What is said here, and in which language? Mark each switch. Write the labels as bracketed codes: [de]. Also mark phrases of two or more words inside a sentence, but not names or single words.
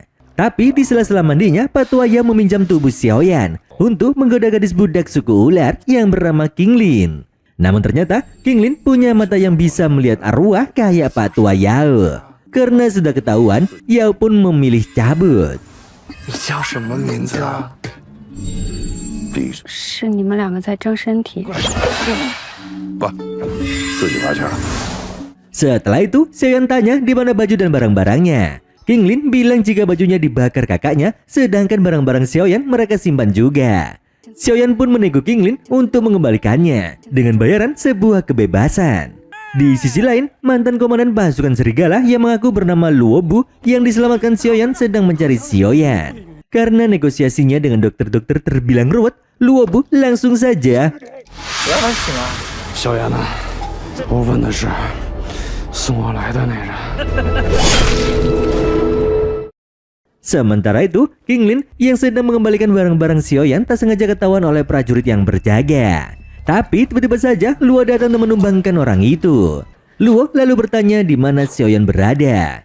[id] Tapi di sela-sela mandinya, Patuaya meminjam tubuh Xiaoyan untuk menggoda gadis budak suku ular yang bernama Qinglin. Namun ternyata Qinglin punya mata yang bisa melihat arwah kayak Patuaya. Karena sudah ketahuan, Yao pun memilih cabut. [zh] 你叫什么名字啊？闭嘴！是你们两个在争身体。不，自己玩去了。 [id] Setelah itu, Xiaoyan tanya di mana baju dan barang-barangnya. Qinglin bilang jika bajunya dibakar kakaknya, sedangkan barang-barang Xiaoyan mereka simpan juga. Xiaoyan pun menego Qinglin untuk mengembalikannya dengan bayaran sebuah kebebasan. Di sisi lain, mantan komandan pasukan serigala yang mengaku bernama Luobu yang diselamatkan Xiaoyan sedang mencari Xiaoyan. Karena negosiasinya dengan dokter-dokter terbilang ruwet, Luobu langsung saja. [zh] 小妍呢？我问的是送我来的那人。 [id] Sementara itu, Qinglin yang sedang mengembalikan barang-barang Xiaoyan tak sengaja ketahuan oleh prajurit yang berjaga. Tapi tiba-tiba saja Luo datang dan menumbangkan orang itu. Luo lalu bertanya di mana Xiaoyan berada.